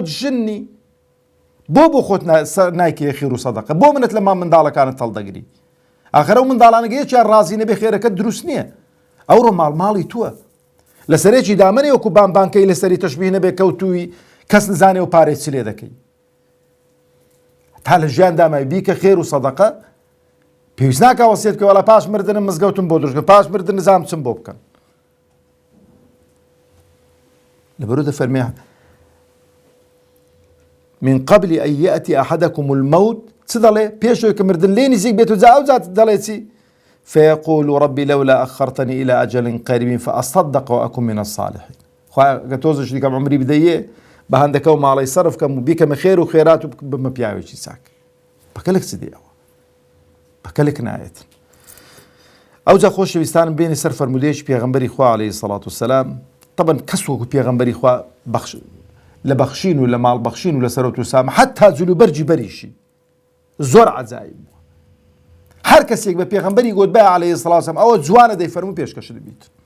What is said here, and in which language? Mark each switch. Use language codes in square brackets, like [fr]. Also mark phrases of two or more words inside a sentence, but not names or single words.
[ckb] ژنی بۆ خۆت نایکێ خێر و سەدەقە بۆ منت لە منداڵەکانت هەڵدەگری ئاخر ئەو منداڵانەکە یەکیان ڕازی نەبێ خێرەکەت دروست نییە ئەوڕۆ ماڵی تووە لە سەرێکی دامەنێ وەکو بانکەی لەسەری تەشبیه نەبێ کەوتووی کەس نزانێ و پارێک چ لێ دەکەی تا لە ژیان دامای بیکە خێر و سەدەقە پێویست ناکە وەسیەت کە وەڵا پاش مردنم مزگەوتم بۆ دروستکە پاش مردن نزانم چم بۆ بکەن لەبەرەوە دەفەرمێ [ar] من قبل أن يأتي أحدكم الموت [ckb] چ دەڵێ پێشەوەی کە مردن لێ نزیک بێت و جا ئەو جات دەڵێ چی [ar] فيقول ربي لولا أخرتني إلى أجل قريب فأصدق وأكن من الصالحين [ckb] خوا تۆزش دیکەم عمری بدەیە بە هەندەکە و ماڵی سەرف کەم و بیکەمە خێر و خێرات و بمە پیاوێکی چاک بەکەلێک چ دێ ئەوە بەکەلێک نایەت ئەو جا خۆشەویستانم بێنی سەر فەرمودەیەکی پێغەمبەری خوا [ar] عەلەیهی سەڵات وسەلام [ckb] طبعا کەس وەکو پێغەمبەری خوا لە بەخشین و لە ماڵ بەخشین و لە سەرەوت و سامە حتا جلوبەرجی بەریشی زۆر عەجایب بووە هەر کەسێک بە پێغەمبەری گوتبایە [ar] عەلەیهی سەڵات وسەلام [ckb] ئەوە جوانە دەیفەرموو پێشکەش دەبیت